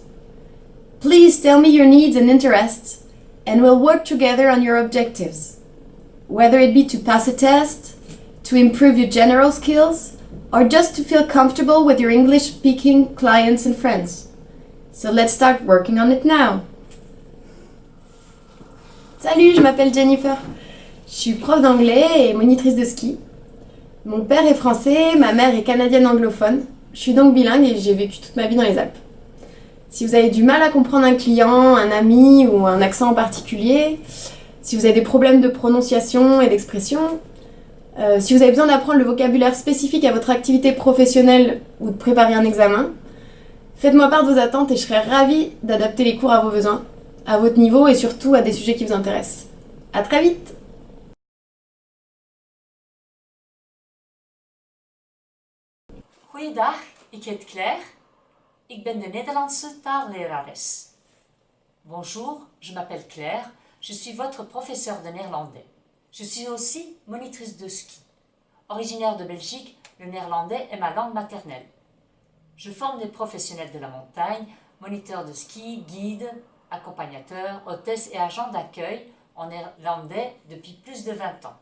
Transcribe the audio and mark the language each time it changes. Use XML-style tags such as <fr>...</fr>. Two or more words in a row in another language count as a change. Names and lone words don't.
<en>Please tell me your needs and interests, and we'll work together on your objectives. Whether it be to pass a test, to improve your general skills, or just to feel comfortable with your English-speaking clients and friends. So let's start working on it now.</en> <fr>Salut, je m'appelle Jennifer. Je suis prof d'anglais et monitrice de ski. Mon père est français, ma mère est canadienne anglophone. Je suis donc bilingue et j'ai vécu toute ma vie dans les Alpes. Si vous avez du mal à comprendre un client, un ami ou un accent en particulier, si vous avez des problèmes de prononciation et d'expression, si vous avez besoin d'apprendre le vocabulaire spécifique à votre activité professionnelle ou de préparer un examen, faites-moi part de vos attentes et je serai ravie d'adapter les cours à vos besoins, à votre niveau et surtout à des sujets qui vous intéressent. À très vite!</fr> <nl>Goeiedag, ik heet Claire. Ik ben de Nederlandse taallerares.</nl> <fr>Bonjour, je m'appelle Claire. Je suis votre professeur de néerlandais. Je suis aussi monitrice de ski. Originaire de Belgique, le néerlandais est ma langue maternelle. Je forme des professionnels de la montagne, moniteurs de ski, guides, accompagnateurs, hôtesses et agents d'accueil en néerlandais depuis plus de 20 ans.</fr>